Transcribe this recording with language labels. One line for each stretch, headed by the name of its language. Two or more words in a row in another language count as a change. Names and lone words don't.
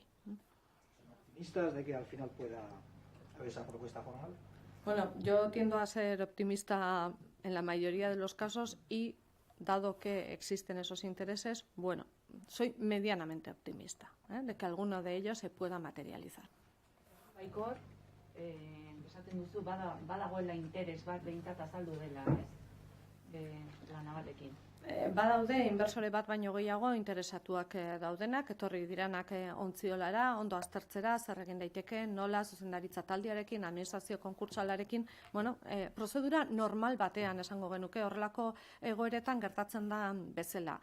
Spanish: ¿Son optimistas de que al final pueda haber esa propuesta formal? Bueno, yo tiendo a ser optimista en la mayoría de los casos y, dado que existen esos intereses, bueno, soy medianamente optimista de que alguno de ellos se pueda materializar.
Basque: Baikor, esaten duzu, badagoela interes bat behintzat azaldu dela, la navalekin. Badaude, inversore bat baino gehiago interesatuak daudenak, etorri diranak ontziolara, ondo aztertzera, zer egin daiteke, nola, zuzendaritza taldearekin, administrazio konkurtsalarekin, bueno, prozedura normal batean esango genuke, horrelako egoeretan gertatzen da bezala.